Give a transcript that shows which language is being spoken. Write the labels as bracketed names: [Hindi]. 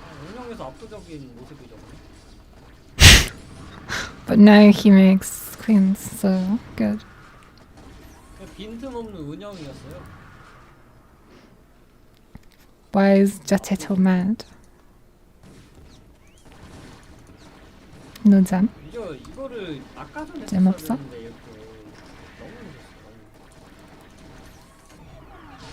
[Korean] 운영에서 압도적인 모습이죠. [English] But now he makes queens, so good. [Korean] 빈틈없는 운영이었어요. [English] Why is Jateto mad? No jam. [Korean] 이거를 아까 전에 잼 없어? 했었는데 이렇게 너무 늦었어.